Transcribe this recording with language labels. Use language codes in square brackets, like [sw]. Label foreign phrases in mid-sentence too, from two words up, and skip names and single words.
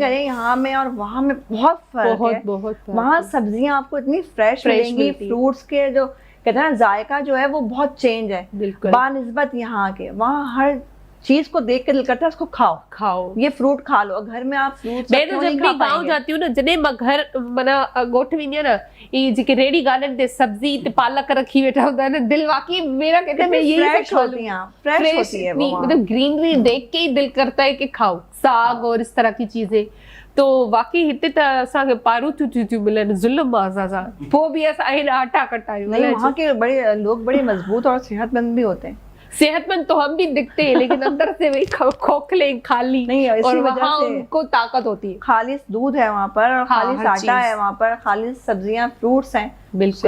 [ur] کریں یہاں میں اور وہاں میں بہت فرق ہے. بہت فرق وہاں ہے. سبزیاں آپ کو اتنی فریش ملیں گی, ملتی ہے. فروٹس کے جو کہتے ہیں نا ذائقہ جو ہے وہ بہت چینج ہے بالکل. بہ نسبت یہاں کے. وہاں ہر چیز کو دیکھ کے دل کرتا ہے اس کو کھاؤ، یہ فروٹ کھا لو. گھر میں آپ فروٹ میں تو جب بھی گاؤں جاتی ہوں نا, [sd] जॾहिं मां घर माना ॻोठ वेंदी आहियां ना, ये जेके रेडी गार्डन ते सब्जी ते पालक रखी वेठा हूंदा आहिनि, [ur] دل واقعی میرا کہتے ہیں میں یہی فریش ہوتی ہے، فریش ہوتی ہے وہ. مطلب گرینری دیکھ کے ہی دل کرتا ہے کہ کھاؤ ساگ اور اس طرح کی چیزیں. [sd] तो वाकई हिते त असांखे पारूं थियूं मिलनि ज़ुल्म असां पोइ बि असां हेॾा आटा कटायूं। [ur] نہیں، وہاں کے بڑے لوگ بڑے مضبوط اور صحت مند بھی ہوتے ہیں. صحت مند تو ہم بھی دکھتے ہیں، لیکن اندر سے وہی کھوکھلے خالی. نہیں، اسی اور وجہ وہاں سے ان کو طاقت ہوتی ہے. خالص دودھ ہے وہاں پر، اور ہاں, خالص ہر آٹا چیز. ہے وہاں پر، خالص سبزیاں، فروٹس ہیں. بالکل.